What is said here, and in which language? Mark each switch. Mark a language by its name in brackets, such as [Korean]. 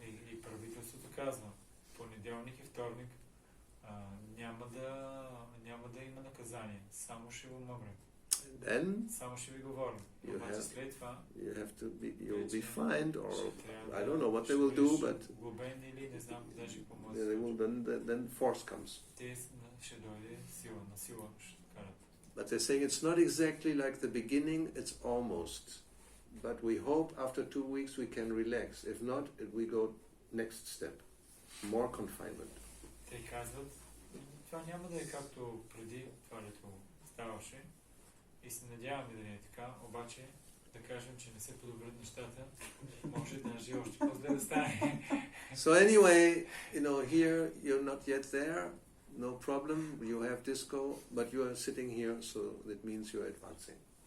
[Bulgarian] И правителството казва, понеделник и вторник няма да има наказание, само ще го мъгнем. [English] Then [Bulgarian] само ще ви говорим. Обаче след това [English] you'll be fined, or I don't know what they will do, but [Bulgarian] глобен или не знам даже какво може. [English] Then force comes. [Bulgarian] Те ще дойде на сила ще карат. [English] But they're saying it's not exactly like the beginning, it's almost. But we hope after 2 weeks we can relax. If not, we go next step. More confinement. [Bulgarian] Те казват, това няма да е както преди това лето ставаше. И се надяваме да не е така, обаче да кажем, че не се подобрят нещата, може даже още по-зле да стане. [English] So anyway, here you're not yet there, no problem, you have disco, but you are sitting here, so that means you're advancing.